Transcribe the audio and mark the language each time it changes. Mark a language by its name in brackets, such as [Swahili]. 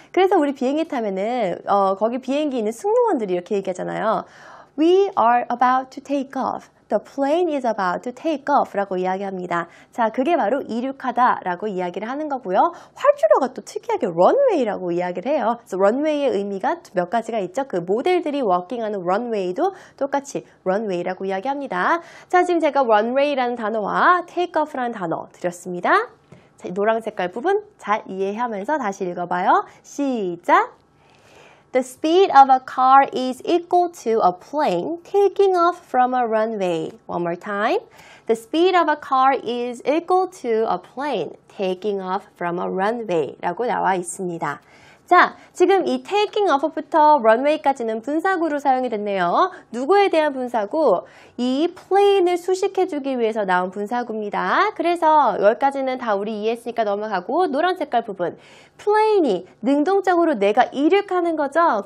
[Korean] 그래서 우리 비행기 타면은 거기 비행기 있는 승무원들이 이렇게 얘기하잖아요. [English] We are about to take off. The plane is about to take off [Korean] 라고 이야기합니다. 자, 그게 바로 이륙하다 라고 이야기를 하는 거고요. 활주로가 또 특이하게 runway라고 이야기를 해요. 그래서 runway의 의미가 몇 가지가 있죠. 그 모델들이 워킹하는 runway도 똑같이 runway라고 이야기합니다. 자, 지금 제가 runway라는 단어와 take off라는 단어 드렸습니다. 자, 노란 색깔 부분 잘 이해하면서 다시 읽어봐요. 시작! [English] The speed of a car is equal to a plane taking off from a runway. One more time. The speed of a car is equal to a plane taking off from a runway [Korean] 라고 나와 있습니다. 자, 지금 이 taking off부터 runway까지는 분사구로 사용이 됐네요. 누구에 대한 분사구? 이 plane을 수식해주기 위해서 나온 분사구입니다. 그래서 여기까지는 다 우리 이해했으니까 넘어가고 노란 색깔 부분. plane이 능동적으로 내가 이륙하는 거죠.